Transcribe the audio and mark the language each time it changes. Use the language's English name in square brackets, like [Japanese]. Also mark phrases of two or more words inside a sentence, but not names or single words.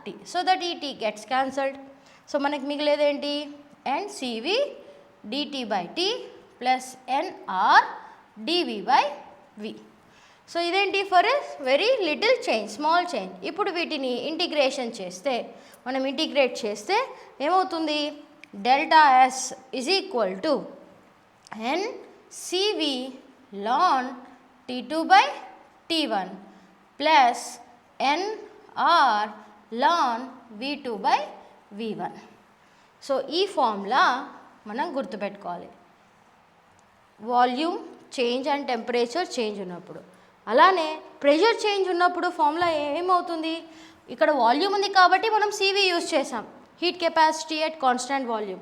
[English] so that [Telugu] ఈ T [English] gets cancelled. [Telugu] సో మనకి మిగిలేదేంటి? NCV/dt/T ప్లస్ nRdV/V. [English] సో ఇదేంటి? for a very little change, small change. [Telugu] ఇప్పుడు వీటిని ఇంటిగ్రేషన్ చేస్తే మనం ఇంటిగ్రేట్ చేస్తే ఏమవుతుంది? ΔS = NCV ln T2/T1 ప్లస్ nR ln V2/V1. సో ఈ ఫార్ములా మనం గుర్తుపెట్టుకోవాలి [English] volume change and temperature change [Telugu] ఉన్నప్పుడు. అలానే [English] pressure change [Telugu] ఉన్నప్పుడు ఫార్ములా ఏమవుతుంది? ఇక్కడ వాల్యూమ్ ఉంది కాబట్టి మనం CV యూజ్ చేసాం, [English] heat capacity at constant volume.